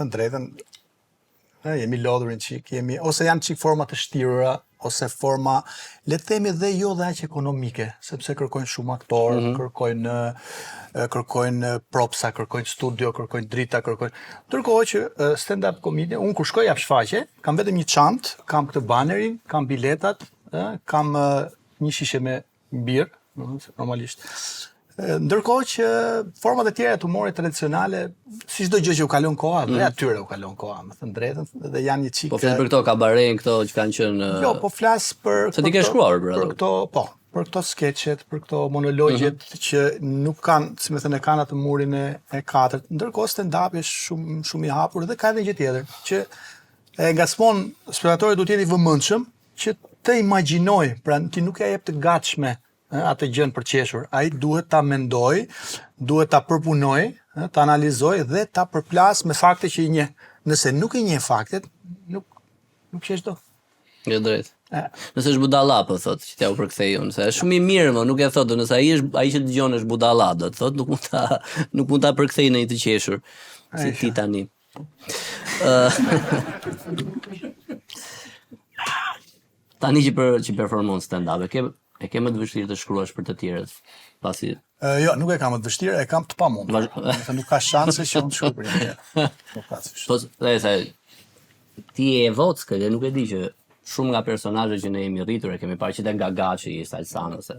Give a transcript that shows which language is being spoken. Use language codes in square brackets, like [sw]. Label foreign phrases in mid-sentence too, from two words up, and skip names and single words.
[sq] thënë drejtën, jemi lodhur një çik, ose janë çik forma të shtirura, ose forma, le të themi dhe jo dhe aq ekonomike, sepse kërkojnë shumë aktorë, kërkojnë propsa, kërkojnë studio, kërkojnë drita, ndërkohë që [en] stand-up comedy, [sq] unë kur shkoj jap shfaqje, kam vetëm një çantë, kam këtë banerin, kam biletat, kam një shishe me birë, normalisht. Ndërkohë që format e tjera të humorit tradicionale, si çdo gjë që u kalon koha, dhe atyre u kalon koha, me thënë drejtën, dhe janë një çik. Po flas për këto kabaret, këto që kanë qenë. Jo, po flas për Se ti ke shkruar për këto, po, për këto skeçet, për këto monologjet që nuk kanë, si më thënë, kanë atë murin e katërt. Ndërkohë stand-up është shumë i hapur dhe ka edhe një gjë tjetër, që e ngacmon spektatori duhet jetë i vëmendshëm që të imagjinoj, pra ti nuk ja jep të gatshme atë gjën për qeshur. Ai duhet ta mendoj, duhet ta përpunoj, ta analizoj dhe ta përplas me fakte që i njeh. Nëse nuk i njeh faktet, nuk qesh do. Jo drejt. Nëse është budalla, po thot, që t'ja u përkthej unë, se është shumë i mirë, më nuk e thot, nëse ai që dëgjon është budalla, do të thot, nuk mund ta përkthej në një të qeshur. Si ti tani. Tani që performon stand-up, e ke më të vështirë të shkruash për të tjerët, pasi... Jo, nuk e kam më të vështirë, e kam të pamundur. Nuk ka shanse që unë të shkruaj për tjerë. Po, ti e vockë, dhe nuk e di që shumë nga personazhet që ne jemi rritur e kemi parë që nga Gaçi, Salsano ose...